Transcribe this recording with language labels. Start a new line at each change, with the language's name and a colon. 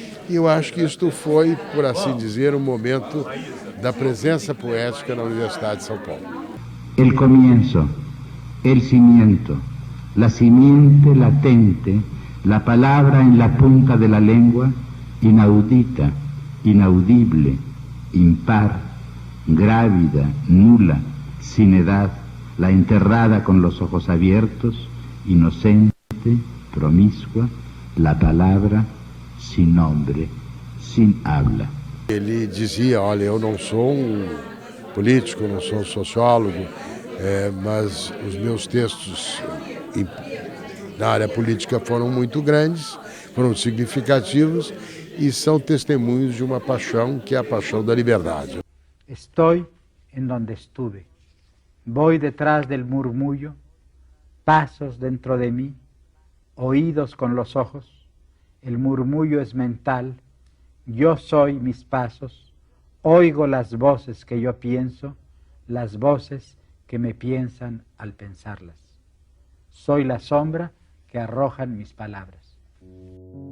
Portuguese: E eu acho que isto foi, por assim dizer, um momento da presença poética na Universidade de São Paulo.
Spanish: El comienzo, el cimiento, la simiente latente, la palabra en la punta de la lengua, inaudita, inaudible, impar, grávida, nula, sin edad, la enterrada con los ojos abiertos, inocente, promiscua, la palabra sin nombre, sin habla.
Portuguese: Ele dizia, olha, eu não sou político, não sou sociólogo, mas os meus textos na área política foram muito grandes, foram significativos e são testemunhos de uma paixão que é a paixão da liberdade.
Spanish: Estoy en donde estuve, voy detrás del murmullo, pasos dentro de mí, oídos con los ojos, el murmullo es mental, yo soy mis pasos, oigo las voces que yo pienso, las voces que me piensan al pensarlas. Soy la sombra que arrojan mis palabras.